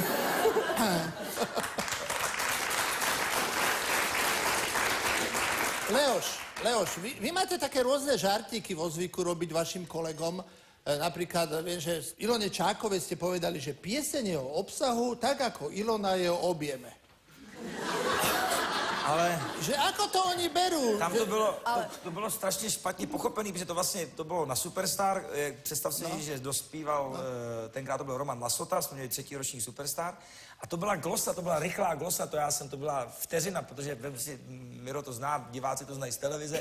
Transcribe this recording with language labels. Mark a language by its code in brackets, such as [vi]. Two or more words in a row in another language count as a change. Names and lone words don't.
[sk] Leoš, vy máte také rôzne žartíky vo zvyku robiť vašim kolegom. Napríklad, viem, že Ilone Čákovej ste povedali, že pieseň je o obsahu, tak ako Ilona je o objeme. Ale... Že ako to oni berú? [cs] Tam to bylo strašně špatně pochopený, protože to bylo na Superstar. Představ si, že dospíval, tenkrát to byl Roman Lasota, jsme měli 3. ročník Superstar. A to byla glosa, to byla rychlá glosa, to byla vteřina, protože Miro to zná, diváci to znají z televize.